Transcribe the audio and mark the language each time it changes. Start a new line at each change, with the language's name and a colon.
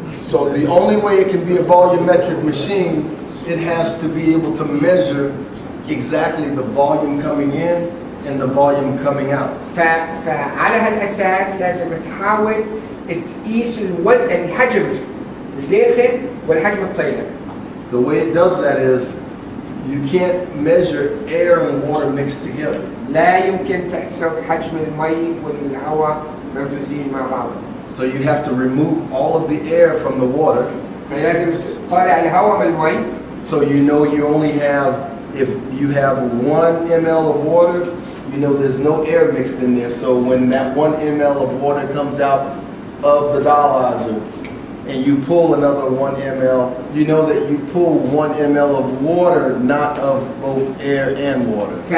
English: So the only way it can be a volumetric machine, it has to be able to measure exactly the volume coming in and the volume coming out.
Arabic: فعلى هالأساس لازم تحاول تقيس الحجم الداخل والحجم الطالع.
English: The way it does that is you can't measure air and water mixed together.
Arabic: لا يمكن تحسب حجم المي والهواء ممزوجين مع بعض.
English: So you have to remove all of the air from the water.
Arabic: فلازم تطالع الهواء من المي.
English: So you know you only have, if you have 1 ml of water, you know there's no air mixed in there. So when that 1 ml of water comes out of the dialyzer and you pull another 1 ml, you know that you pull 1 ml of water, not of both air and water.